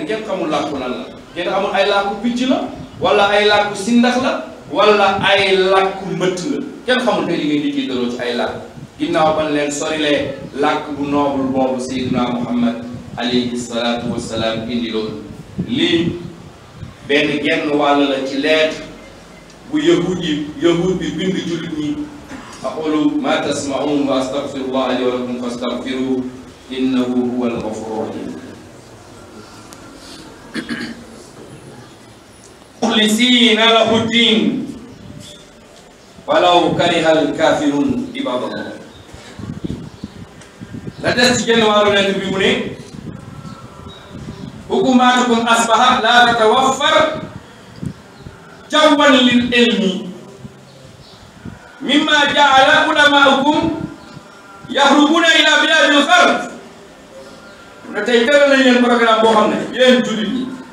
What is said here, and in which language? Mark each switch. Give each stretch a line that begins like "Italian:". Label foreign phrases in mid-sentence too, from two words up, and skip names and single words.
Wolof: kenn xamul làkku lan la kenn xamul ay làkku picc la wala ay làkku sindax la wala ay làkku mbëtt la kenn xamul tey li ngeen di tiitaroo ci ay làkk ginnaaw ban leen sorilee làkk bu noble boobu Seydina Muhammad
Arabic: عليه الصلاة والسلام
Wolof: indi loolu lii benn genn wàll la ci lettre bu yahud bi bind jullit ñi
Arabic: أقول ما تسمعون وأستغفر الله لي ولكم فاستغفروه إنه هو الغفور الرحيم مخلصين له الدين ولو كره الكافرون عباد الله
Wolof: la des ci genn wàllu lettre bi mu ne
Arabic: حكومتكم أصبحت لا تتوفر جوا للعلم مما جعل علماءكم يهربون إلى بلاد الغرب
Wolof: ne tey tëral nañ leen programme boo xam ne yéen jullit ñi